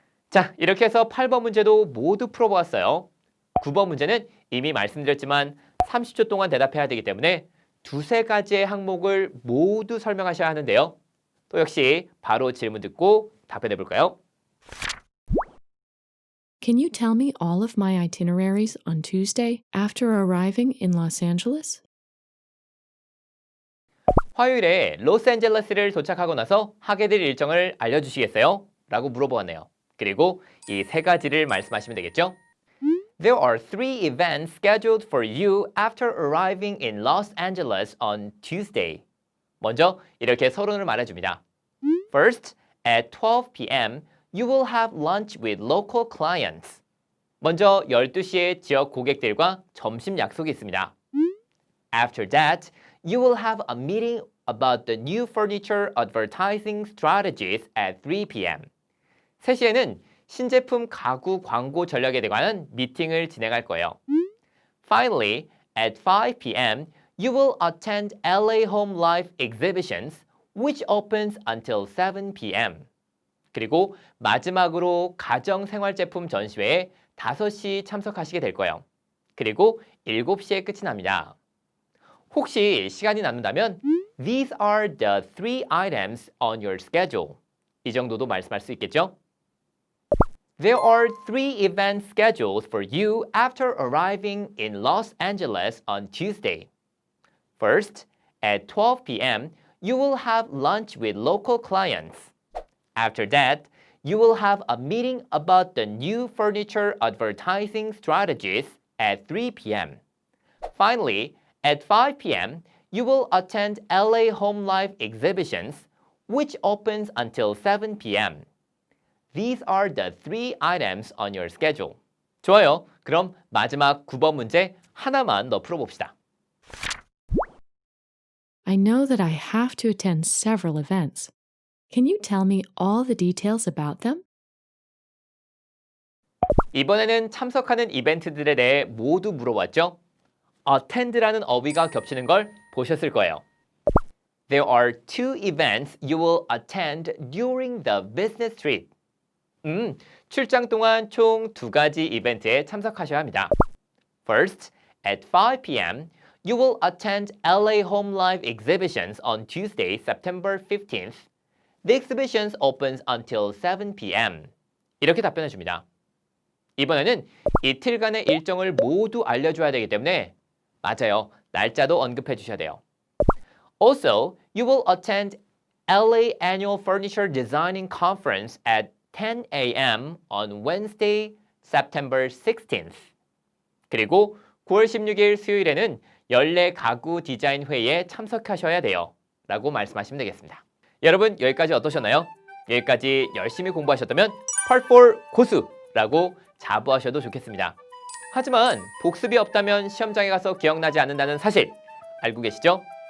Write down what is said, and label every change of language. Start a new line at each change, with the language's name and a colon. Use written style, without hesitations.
Korean: 자, 이렇게 해서 8번 문제도 모두 풀어보았어요. 9번 문제는 이미 말씀드렸지만 30초 동안 대답해야 되기 때문에 두세 가지의 항목을 모두 설명하셔야 하는데요. 또 역시 바로 질문 듣고 답변해 볼까요?
English: Can you tell me all of my itineraries on Tuesday after arriving in Los Angeles?
Korean: 화요일에 로스앤젤레스를 도착하고 나서 하게 될 일정을 알려주시겠어요? 라고 물어보았네요. 그리고 이 세 가지를 말씀하시면 되겠죠?
English: There are 3 events scheduled for you after arriving in Los Angeles on Tuesday.
Korean: 먼저 이렇게 서론을 말해줍니다.
English: First, at 12 p.m., you will have lunch with local clients.
Korean: 먼저 12시에 지역 고객들과 점심 약속이 있습니다.
English: After that, you will have a meeting about the new furniture advertising strategies at 3 p.m.
Korean: 3시에는 신제품 가구 광고 전략에 관한 미팅을 진행할 거예요.
English: Finally, at 5 p.m., you will attend LA Home Life exhibitions, which opens until 7 p.m.
Korean: 그리고 마지막으로 가정생활제품 전시회에 5시 참석하시게 될 거예요. 그리고 7시에 끝이 납니다. 혹시 시간이 남는다면
English: These are the 3 items on your schedule.
Korean: 이 정도도 말씀할 수 있겠죠?
English: There are 3 event schedules for you after arriving in Los Angeles on Tuesday. First, at 12 p.m., you will have lunch with local clients. After that, you will have a meeting about the new furniture advertising strategies at 3 p.m. Finally, at 5 p.m., you will attend LA Home Life exhibitions, which opens until 7 p.m. These are the 3 items on your schedule.
Korean: 좋아요. 그럼 마지막 9번 문제 하나만 더 풀어봅시다.
English: I know that I have to attend several events. Can you tell me all the details about them?
Korean: 이번에는 참석하는 이벤트들에 대해 모두 물어봤죠? attend라는 어휘가 겹치는 걸 보셨을 거예요.
English: There are 2 events you will attend during the business trip.
Korean: 출장 동안 총 2가지 이벤트에 참석하셔야 합니다.
English: First, at 5 p.m., you will attend LA Home Life exhibitions on Tuesday, September 15th. The exhibitions opens until 7 p.m.
Korean: 이렇게 답변해 줍니다. 이번에는 이틀간의 일정을 모두 알려줘야 되기 때문에 맞아요. 날짜도 언급해 주셔야 돼요.
English: Also, you will attend LA Annual Furniture Designing Conference at 10 a.m. on Wednesday, September 16th.
Korean: 그리고 9월 16일 수요일에는 연례 가구 디자인 회의에 참석하셔야 돼요. 라고 말씀하시면 되겠습니다. 여러분 여기까지 어떠셨나요? 여기까지 열심히 공부하셨다면 Part 4 고수라고 자부하셔도 좋겠습니다. 하지만 복습이 없다면 시험장에 가서 기억나지 않는다는 사실 알고 계시죠?